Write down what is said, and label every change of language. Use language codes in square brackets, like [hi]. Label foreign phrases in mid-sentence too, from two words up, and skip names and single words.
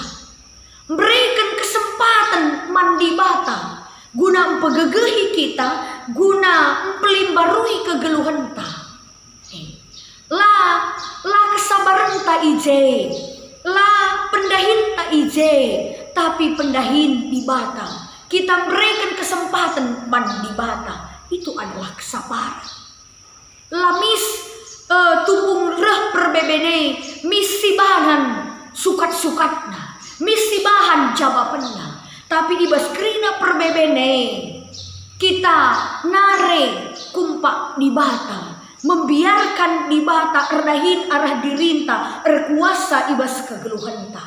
[id] Berikan kesempatan [btx] mandi bata guna pegegehi kita guna pelimbarui kegeluhenta. La kesabaran ta ije, la pendahin ta ije, tapi pendahin di bata. [id] Kita berikan kesempatan mandi bata. Itu adalah kesabaran. [btx] Lamis tupung reh perbebene misi bahan sukat-sukatna, [id] misi bahan jawabannya. [btx] Tapi ibas krina perbebene kita nare kumpak di bata, membiarkan di bata erdahin arah dirinta erkuasa ibas kegeluhenta.